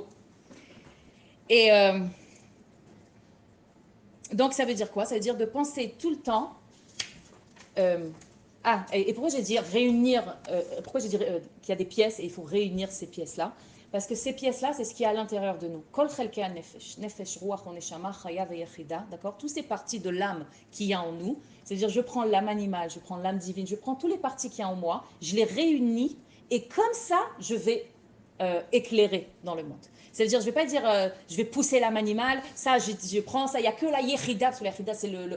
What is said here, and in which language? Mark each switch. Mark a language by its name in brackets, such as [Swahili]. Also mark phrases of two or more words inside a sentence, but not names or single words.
[French] Et donc, ça veut dire quoi? Ça veut dire de penser tout le temps. Et pourquoi j'ai dit réunir? Pourquoi j'ai dit qu'il y a des pièces et il faut réunir ces pièces-là? Parce que ces pièces-là, c'est ce qui est à l'intérieur de nous. [Hebrew] כל חלקי נפש נפש רוח נשמה חיה ויחידה, [French] d'accord? Toutes ces parties de l'âme qu'il y a en nous, c'est-à-dire je prends l'âme animale, je prends l'âme divine, je prends toutes les parties qu'il y a en moi, je les réunis et comme ça, je vais éclairer dans le monde. C'est-à-dire, je ne vais pas dire, je vais pousser l'âme animale, ça, je prends ça, il n'y a que la yechida, parce que la yechida, c'est le...